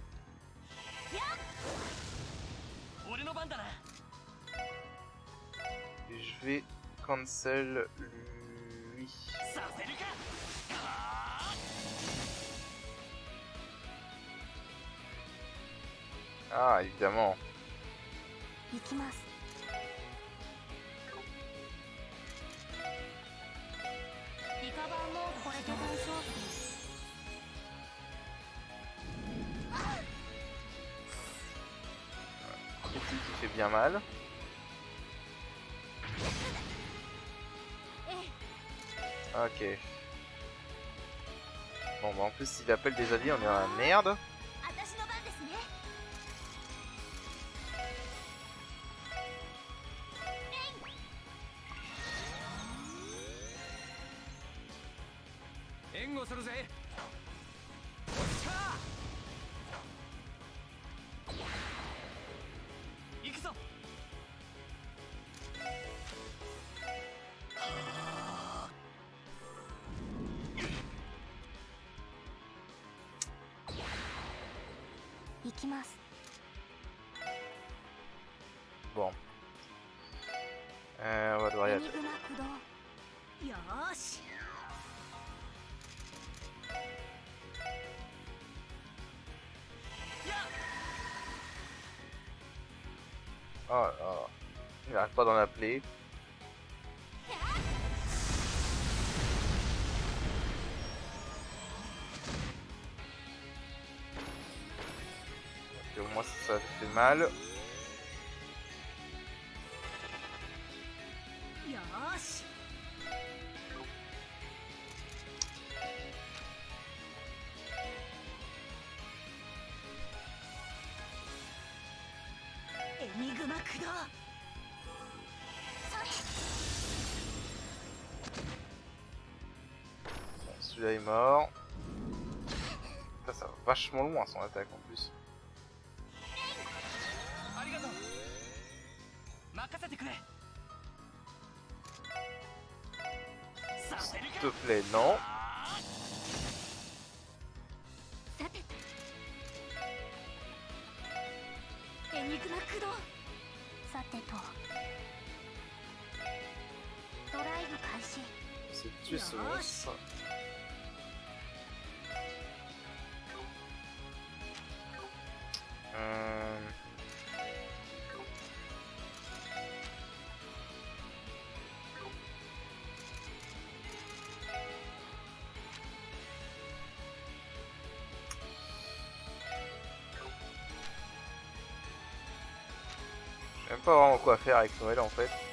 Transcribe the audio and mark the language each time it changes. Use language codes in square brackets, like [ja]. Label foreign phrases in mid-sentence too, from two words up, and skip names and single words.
[fr] Et je vais cancel lui. Ah, évidemment. [ja] 行きます。リカバーもこれで大丈夫です。 [fr] Critique qui fait bien mal. Ok. Bon, bah en plus, s'il appelle des alliés, on est dans la merde. [ja] 私の番ですね。援護するぜ。行くぞ。行きます。 [fr] Bon. On va devoir y [ja] エ [fr] aller. [ja] ニグマ駆動。よーし。 [fr] Oh là là. Il arrête pas d'en appeler. Ok, au moins ça fait mal. [ja] よーし。エニグマ駆動。それ。 [fr] Bon, celui-là est mort. Ça va vachement loin son attaque en plus. [ja] ありがとう。任せてくれ。させる [fr] S'il [ja] か。 [fr] te plaît, non. [ja] さてと。エニグマ駆動。さてと。ドライブ開始。 [fr] C'est de tuer ce monstre. Je sais même pas vraiment quoi faire avec Noël en fait.